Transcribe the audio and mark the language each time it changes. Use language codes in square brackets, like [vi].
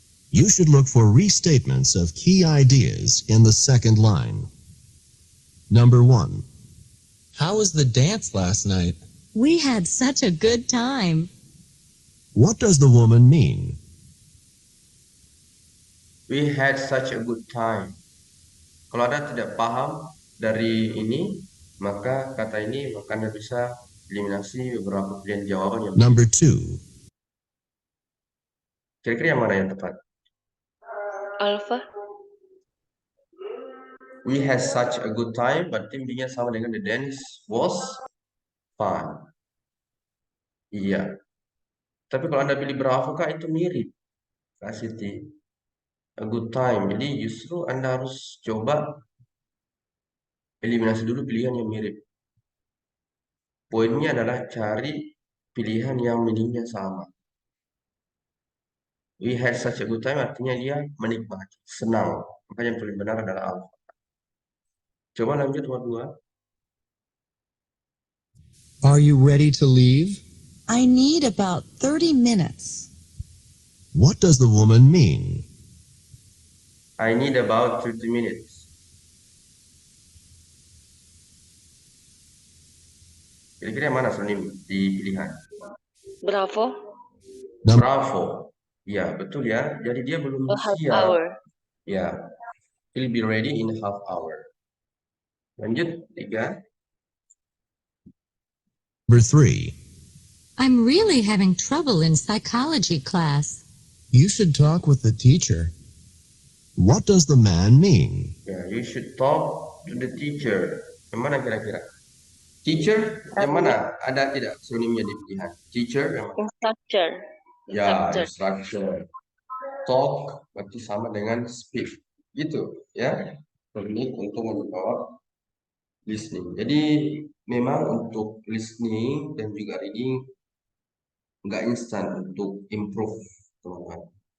[en] You should look for restatements of key ideas in the second line. Number 1. How was the dance last night? We had such a good time. What does the woman mean? We had such a good time. [id] Kalau Anda tidak paham dari ini, maka kata ini maka Anda bisa eliminasi beberapa pilihan jawaban yang [en] Number 2. [id] kira-kira yang mana yang tepat? Alfa. [en] We had such a good time, [id] berarti intinya sama dengan [en] the dance was fun. [id] Iya. Tapi kalau Anda pilih Bravo, Kak, itu mirip. Kak Siti. [en] A good time. [id] Jadi justru Anda harus coba eliminasi dulu pilihan yang mirip. Poinnya adalah cari pilihan yang meaningnya sama. [en] We had such a good time [id] artinya dia menikmati, senang. Maka yang paling benar adalah alpha. Coba lanjut nomor 2. [en] Are you ready to leave? I need about 30 minutes. What does the woman mean? I need about 30 minutes. [id] Kira-kira yang mana sinonim di pilihan? Bravo. Bravo. Ya, betul ya. Jadi dia belum [en] A half [id] siap. [en] hour. [id] Ya. [en] He'll be ready in a half hour. [id] Lanjut 3. [en] Number 3. I'm really having trouble in psychology class. You should talk with the teacher. What does the man mean? Ya, you should talk to the teacher. [id] Yang mana kira-kira? Teacher yang mana? Ada tidak sinonimnya di pilihan? Teacher yang mana? [en] Instructor. [id] Ya, instructor. Talk berarti sama dengan speak. Gitu ya. Teknik untuk menjawab listening. Jadi memang untuk listening dan juga reading nggak instan untuk improve, teman-teman.